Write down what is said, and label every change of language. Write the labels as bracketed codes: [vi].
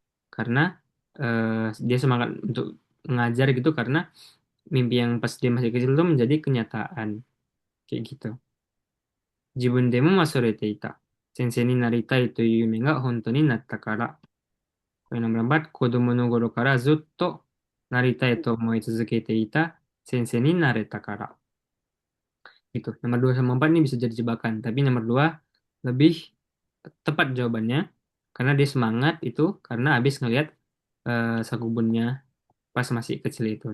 [id] Karena dia semangat untuk mengajar gitu karena mimpi yang pas dia masih kecil itu menjadi kenyataan kayak gitu. [ja] Jibun demo wasurete ita. Sensei ni naritai toいう夢が本当になったから. [id] Yang nomor 4, [ja] kodomo no goro kara zutto なりたいと思い続けていた先生になれたから。 [id] Itu. Nomor 2 sama 4 ini bisa jadi jebakan. Tapi nomor 2 lebih tepat jawabannya. Karena dia semangat itu karena habis ngelihat Sakubunnya pas masih kecil itu.